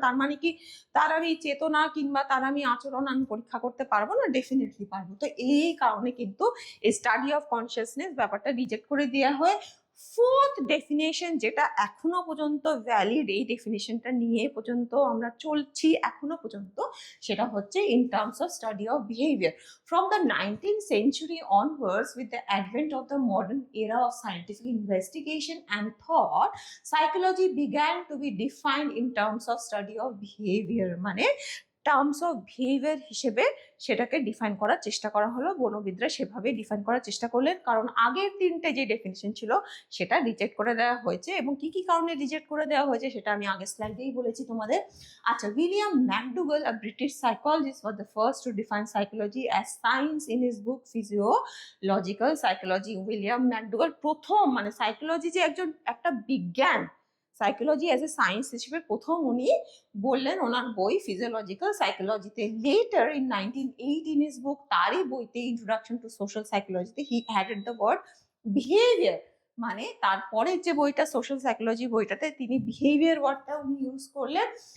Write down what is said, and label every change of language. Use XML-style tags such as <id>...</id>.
<bn>তার মানে কি তার আমি চেতনা কিংবা তার আমি আচরণ আমি পরীক্ষা করতে পারবো না? ডেফিনেটলি পারবো। তো এই কারণে কিন্তু এই স্টাডি অফ কনসিয়াসনেস ব্যাপারটা রিজেক্ট করে দেওয়া হয়। ফোর্থ ডেফিনেশন, যেটা এখনো পর্যন্ত ভ্যালিড, এই ডেফিনেশনটা নিয়ে পর্যন্ত আমরা চলছি এখনো পর্যন্ত, সেটা হচ্ছে</bn> <en>In terms of study of behaviour. From the 19th century onwards, with the advent of the modern era of scientific investigation and thought, psychology began to be defined in terms of study of behavior. মানে</en> <bn>terms of behaviour হিসেবে সেটাকে define করার চেষ্টা করা হলো। বনবিদরা সেভাবে define করার চেষ্টা করলেন, কারণ আগের তিনটে যে ডেফিনিশন ছিল সেটা রিজেক্ট করে দেওয়া হয়েছে, এবং কি কি কারণে রিজেক্ট করে দেওয়া হয়েছে সেটা আমি আগের স্লাইডেই বলেছি তোমাদের।</bn> <en>আচ্ছা, William McDougall, a British psychologist, was the first to define psychology as science in his book Physiological Psychology.</en> <bn>William McDougall প্রথম, মানে সাইকোলজি যে একটা বিজ্ঞান, সাইকোলজি অ্যাজ এ সায়েন্স হিসেবে প্রথম উনি বললেন ওনার বই physiological সাইকোলজিতে।</bn> <en>later in 1908 in his book,</en> <bn>তারই বইতে introduction to social সাইকোলজিতে</bn> <en>he added the word behaviour,</en> <bn>মানে তারপরের যে বইটা সোশ্যাল সাইকোলজি বইটাতে তিনি বিহেভিয়ার ওয়ার্ডটা উনি ইউজ করলেন।</bn>